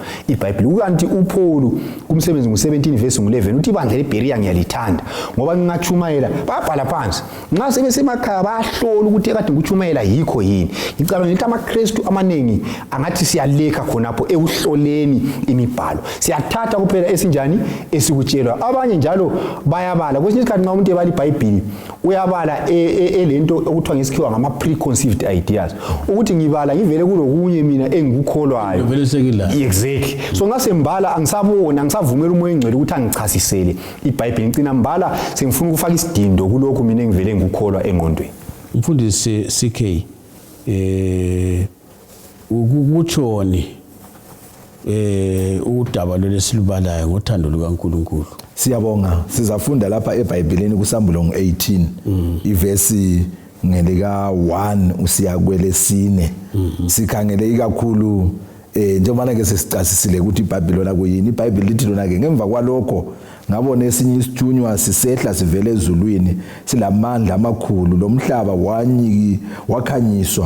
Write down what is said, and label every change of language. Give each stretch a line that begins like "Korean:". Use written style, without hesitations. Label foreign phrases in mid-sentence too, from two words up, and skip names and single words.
North Ndebele: iBhayibheli ukanti uPaul kumsebenzi ngo17 verse 11 uthi ibandla leBeria ngiyalithanda ngoba ngingachumayela babhala phansi nxa sebesemakhaya bayahlola ukuthi ekade ngikuchumayela yikho yini ngicabanga ukuthi amaKristu amaningi angathi siyaleka khonapho ekuhloleni imibhalo siyathatha kuphela esinjani esikutshelwa abanye njalo bayabala kwesinye isikhathi nxa umuntu ebala iBhayibheli uyabala elento okuthiwa ngesikhiwa ngama
English: preconceived ideas
North Ndebele: ukuthi ngibala ngivele kulokunye mina engikukholwayo vele sekila
English: exactly so
North Ndebele: ngasembala angisavumela umoya engcwele ukuthi angichasisele iBhayibheli ngicina mbala sengifuna ukufaka isidindo kulokho mina engivele ngikukholwa engqondweni Mfundisi CK ukutshoni udaba lesilubalayo ngothando lukaNkulunkulu siyabonga sizafunda lapha eBhayibhelini kuSambulo ngo18 ivesi ngelika 1 usiya kwelesine sikhangele ikakhulu njengoba ke sesicasisile ukuthi iBhabhiloni kuyini iBhayibheli lithi lona ke ngemva kwalokho ngabona esinye isithunywa sisehla sivele ezulwini silamandla amakhulu lomhlaba wakhanyiswa